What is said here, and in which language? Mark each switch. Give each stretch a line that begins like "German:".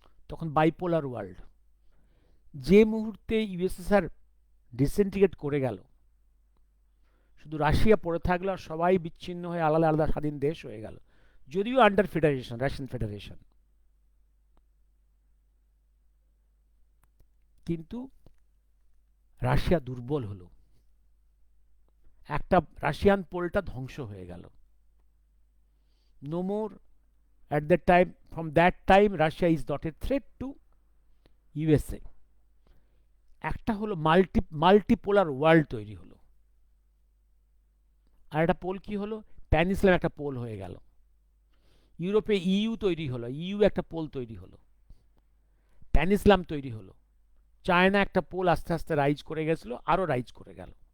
Bangla: তখন bipolar world. যে মুহূর্তে ইউএসএসআর ডিসইন্টিগ্রেট করে গেল, শুধু রাশিয়া পড়ে থাকলো আর সবাই বিচ্ছিন্ন হয়ে আলাদা আলাদা স্বাধীন দেশ হয়ে গেল, যদিও আন্ডার ফেডারেশন, রাশিয়ান ফেডারেশন। কিন্তু রাশিয়া দুর্বল হলো, একটা রাশিয়ান পোলটা ধ্বংস হয়ে গেল।
English: No more at that time, from that time Russia is not a threat to USA.
Bangla: একটা হলো মাল্টিপোলার ওয়ার্ল্ড তৈরি হলো, আর একটা পোল কি হলো, প্যান ইসলাম একটা পোল হয়ে গেল। ইউরোপে ইইউ তৈরি হলো, ইইউ একটা পোল তৈরি হলো, প্যান ইসলাম তৈরি হলো। চায়না একটা পোল আস্তে আস্তে রাইজ করে গেছিল, আরো রাইজ করে গেল।